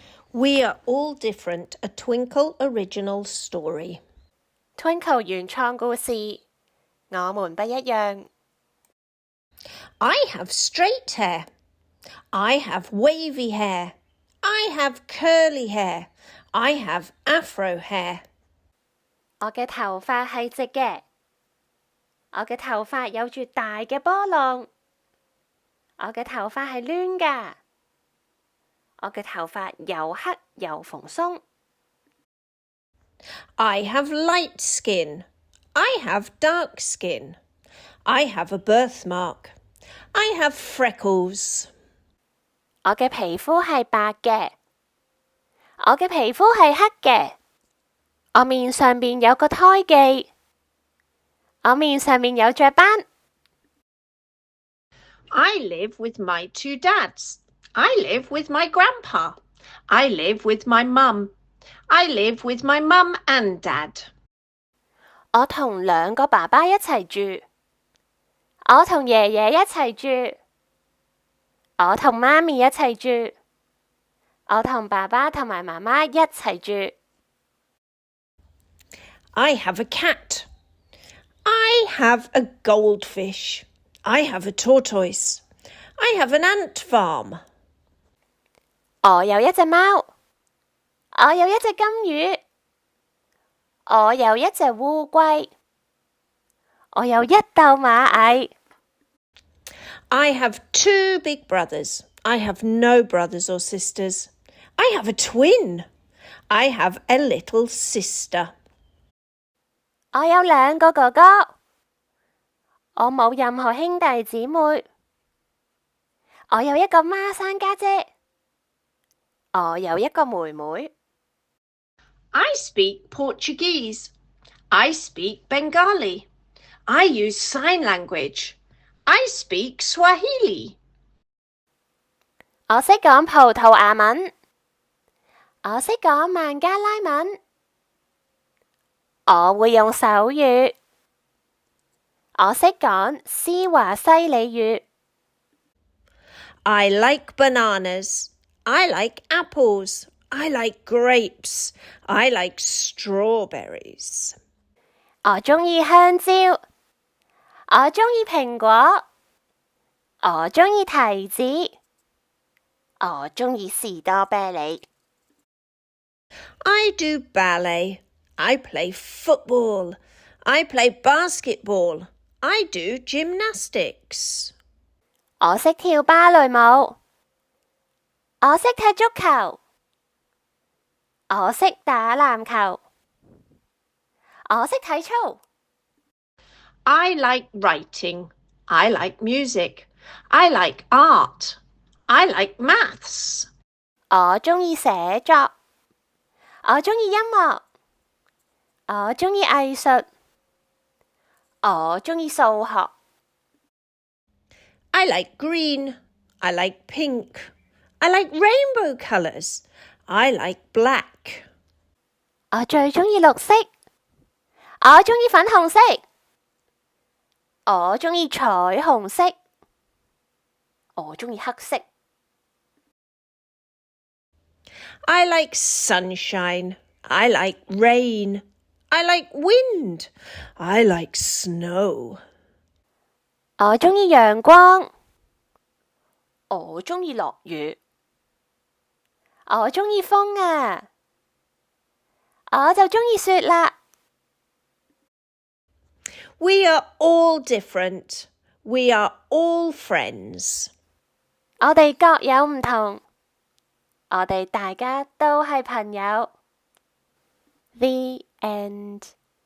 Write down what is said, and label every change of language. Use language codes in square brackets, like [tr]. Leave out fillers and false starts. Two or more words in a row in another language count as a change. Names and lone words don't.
[en] We are all different, a Twinkle original story. [yue] Twinkle 原創故事，我們不一樣。 [en] I have straight hair. I have wavy hair. I have curly hair. I have afro hair. [yue] 我嘅頭髮係直嘅，我嘅頭髮有住大嘅波浪，我嘅頭髮係攣㗎，我嘅頭髮又黑又蓬鬆。 [en] I have light skin. I have dark skin. I have a birthmark. I have freckles. [yue] 我嘅皮膚係白嘅，我嘅皮膚係黑嘅，我面上面有個胎記，我面上面有雀斑。 [en] I live with my two dads. I live with my grandpa. I live with my mum. I live with my mum and dad. [yue] 我同兩個爸爸一齊住，我同爺爺一齊住，我同媽咪一齊住，我同爸爸同埋媽媽一齊住。 [en] I have a cat. I have a goldfish. I have a tortoise. I have an ant farm. [yue] 我有一隻貓，我有一隻金魚，我有一隻烏龜，我有一竇螞蟻。 [en] I have two big brothers. I have no brothers or sisters. I have a twin. I have a little sister. [yue] 我有兩個哥哥，我冇任何兄弟姊妹。我有一個孖生家姐，我有一個妹妹。 [en] I speak Portuguese. I speak Bengali. I use sign language. I speak Swahili. [yue] 我識講葡萄牙文，我識講孟加拉文，我會用手語，我識講斯華西里語。 [en] I like bananas. I like apples. I like grapes. I like strawberries. [yue] 我鍾意香蕉，我鍾意蘋果，我鍾意提子，我鍾意士多啤梨。 [en] I do ballet. I play football. I play basketball. I do gymnastics. [yue] 我識跳芭蕾舞，我識踢足球，我識打籃球，我識體操。 [en] I like writing. I like music. I like art. I like maths. [yue] 我鍾意寫作，我鍾意音樂，我鍾意藝術，我鍾意數學。 [en] I like green. I like pink. I like rainbow colours. I like black. [yue] 我最鍾意綠色，我鍾意粉紅色，我鍾意彩虹色，我鍾意黑色。 [en] I like sunshine. I like rain. I like wind. I like snow. [yue] 我鍾意陽光，我鍾意落雨，我鍾意風啊，我就鍾意雪啦。 [en] We are all different. We are all friends. [yue] 我哋各有唔同，我哋大家都係朋友。 [en] The end.